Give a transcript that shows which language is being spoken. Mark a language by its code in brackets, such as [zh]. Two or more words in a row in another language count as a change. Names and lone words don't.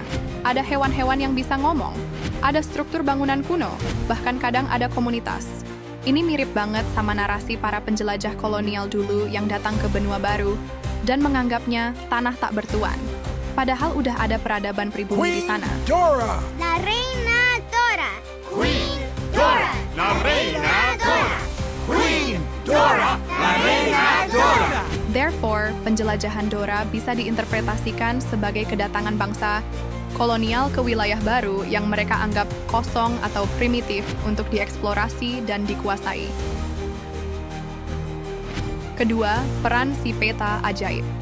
[id] Ada hewan-hewan yang bisa ngomong. Ada struktur bangunan kuno, bahkan kadang ada komunitas. Ini mirip banget sama narasi para penjelajah kolonial dulu yang datang ke benua baru dan menganggapnya tanah tak bertuan. Padahal udah ada peradaban pribumi di sana. Dora! [es] La Reina Dora! Queen Dora! La Reina Dora! Queen Dora! La Reina Dora! [id] Therefore, penjelajahan Dora bisa diinterpretasikan sebagai kedatangan bangsa kolonial ke wilayah baru yang mereka anggap kosong atau primitif untuk dieksplorasi dan dikuasai. Kedua, peran si peta ajaib.